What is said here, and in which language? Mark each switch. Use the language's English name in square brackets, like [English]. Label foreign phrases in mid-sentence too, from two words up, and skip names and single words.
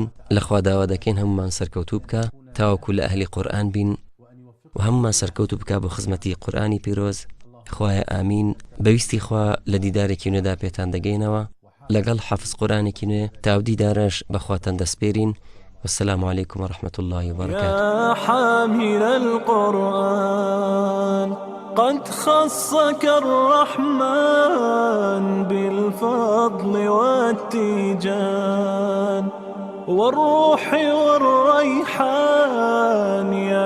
[Central Kurdish] لەخوا داوا دەکەین هەمومان سەرکەوتوو بکە تاوەکو لە ئەهلی قورئان بین و هەمومان سەرکەوتوو بکە بۆ خزمەتی قورئانی پیرۆز. خوایە ئامین. بەویستی خوا لە دیدارێکی نوێدا پێتان دەگەینەوە لەگەڵ حافظ قورئانێکی نوێ. تاو دیدارش بەخواتان دەسپێرین. [Arabic] والسلام عليكم ورحمة الله وبركاته. يا حامل القرآن قد خصك الرحمن بالفضل والتيجان والروح والريحان